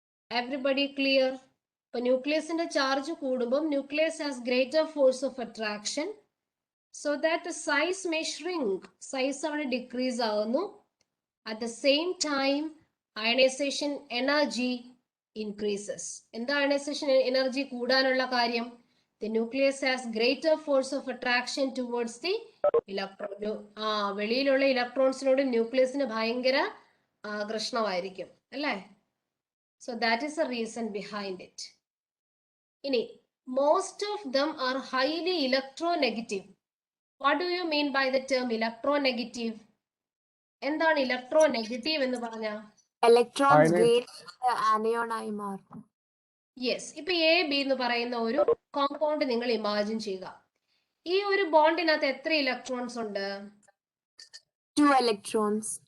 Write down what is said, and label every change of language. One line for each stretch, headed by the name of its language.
English: Everybody clear?
Malayalam: ഇപ്പൊ ന്യൂക്ലിയസിന്റെ charge കൂടുമ്പോൾ
English: Nucleus has greater force of attraction, so that size may shrink.
Malayalam: Size അവിടെ decrease ആകുന്നു.
English: At the same time ionization energy increases.
Malayalam: എന്താ ionisation energy കൂടാനുള്ള കാര്യം?
English: The nucleus has greater force of attraction towards the electron.
Malayalam: വെളിയിലുള്ള ഇലക്ട്രോൺസിനോട് ന്യൂക്ലിയസിന് ഭയങ്കര ആകർഷണമായിരിക്കും അല്ലേ?
English: So that is the reason behind it. ഇനി most of them are highly electronegative. What do you mean by the term electronegative?
Malayalam: എന്താണ് electronegative എന്ന് പറഞ്ഞാൽ? Electrons great anion ആയി മാറും. Yes. ഇപ്പൊ A B എന്ന് പറയുന്ന ഒരു കോമ്പൗണ്ട് നിങ്ങൾ ഇമാജിൻ ചെയ്യുക. ഈ ഒരു ബോണ്ടിനകത്ത് എത്ര ഇലക്ട്രോൺസ് ഉണ്ട്?
English: 2 electrons.